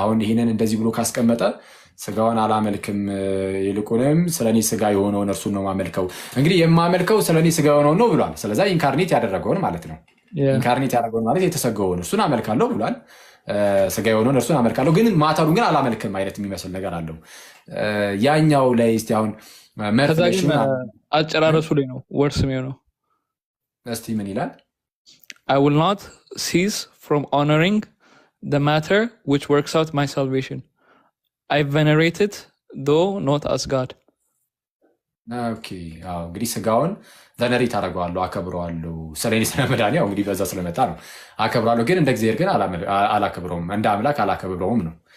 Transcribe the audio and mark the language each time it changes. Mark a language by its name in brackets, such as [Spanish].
[Amharic] አሁን ይህንን እንደዚህ ብሎ ካስቀመጠ ስጋውን አላመልክም ይልቁንም ስለኔ ስጋ የሆነውን እርሱን ነው ማመልከው። እንግዲህ የማመልከው ስለኔ ስጋ የሆነውን ነው ብሏል። ስለዛ ኢንካርኔት ያደረገውን ማለት ነው። ኢንካርኔት ያደረገውን ማለት የተሰገውን እርሱን አመልካለሁ ብሏል። ስጋ የሆነውን እርሱን አመልካለሁ፣ ግን ማተሩን ግን አላመልክም አይነት የሚመስል ነገር አለው። ያኛው ላይ እስቲ አሁን ከዛ ግን አጨራረሱ ላይ ነው ወርስ የሚሆነው። እስቲ ምን ይላል? [English] I will not cease from honoring the matter which works out my salvation. I venerate it, though not as God. [Amharic] ኦኬ አዎ፣ እንግዲህ ስጋውን ቨነሬት አደርገዋለሁ፣ አከብረዋለሁ። ስለኔ ስለመዳን ያው እንግዲህ በዛ ስለመጣ ነው አከብረዋለሁ፣ ግን እንደ እግዚአብሔር ግን አላከብረውም፣ እንደ አምላክ አላከብረውም ነው።